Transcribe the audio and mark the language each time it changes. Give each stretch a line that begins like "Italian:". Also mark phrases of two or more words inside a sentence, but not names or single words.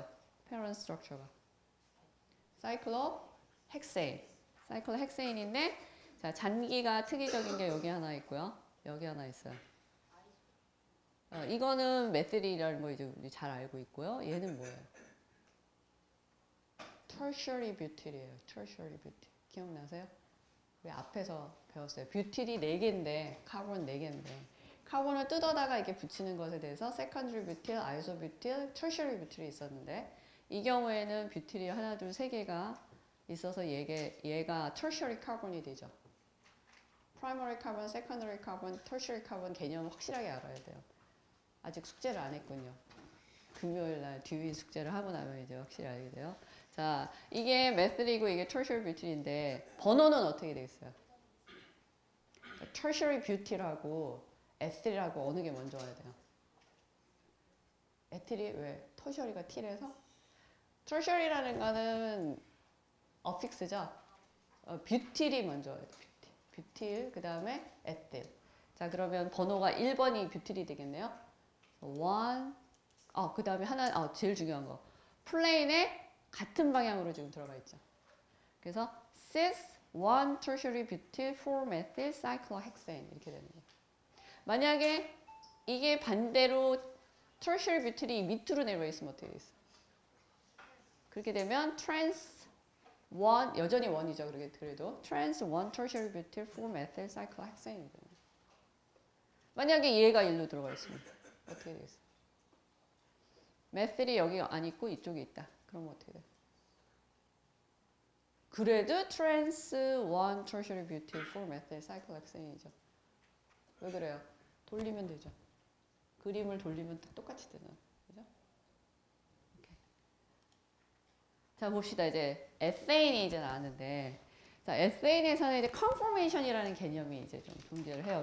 English: parent structure가.
Korean: 사이클로헥세인. 사이클로헥세인인데, 자, 잔기가 특이적인 게 여기 하나 있고요. 여기 하나 있어요. 이거는 메틸이라는 거 이제 우리 잘 알고 있고요. 얘는 뭐예요?
English: tertiary butyl이에요. tertiary butyl.
Korean: 기억나세요? 우리 앞에서 배웠어요. 뷰틸이 4개인데, 카본 4개인데, 카본을 뜯어다가 이렇게 붙이는 것에 대해서
English: secondary butyl, isobutyl, tertiary butyl
Korean: 이 있었는데, 이 경우에는 뷰틸이 하나, 둘, 세 개가 있어서 얘가
English: tertiary carbon
Korean: 이 되죠.
English: primary carbon, secondary carbon, tertiary carbon
Korean: 개념을 확실하게 알아야 돼요. 아직 숙제를 안 했군요. 금요일 날 듀이 숙제를 하고 나면 이제 확실히 알게 돼요. 자, 이게 메틸이고 이게
English: tertiary butyl
Korean: 인데 번호는 어떻게 돼 있어요?
English: tertiary butyl
Korean: 하고 에틸하고 어느 게 먼저 와야 돼요? 에틸이 왜? 터셔리가 T래서? tertiary라는 거는 어픽스죠. 뷰틸이 먼저 와야 돼요. 뷰틸, 그 다음에 에틸. 자, 그러면 번호가 1번이 뷰틸이 되겠네요. 1, 그 다음에 하나, 제일 중요한 거. 플레인에 같은 방향으로 지금 들어가 있죠.
English: 그래서 cis 1 tertiary butyl 4 methyl cyclohexane
Korean: 이렇게 되는 거예요. 만약에 이게 반대로
English: tertiary butyl
Korean: 이 밑으로 내려와 있으면 어떻게 되겠어요? 그렇게 되면 trans 1 여전히 1이죠.
English: 그래도 trans 1 tertiary butyl 4 methyl cyclohexane이
Korean: 되는 거예요. 만약에 얘가 1로 들어가 있으면 어떻게 되겠어요? 메틸이 여기 안 있고 이쪽에 있다. 그러면 어떻게 돼요? 그래도
English: trans 1 tertiary butyl 4 methyl cyclohexane이죠.
Korean: 왜 그래요? 돌리면 되죠. 그림을 돌리면 똑같이 되잖아요. 그죠? 오케이. 자, 봅시다. 이제 에세인이 이제 나왔는데, 자, 에세인에서는 이제 conformation이라는 개념이 이제 좀 존재를 해요.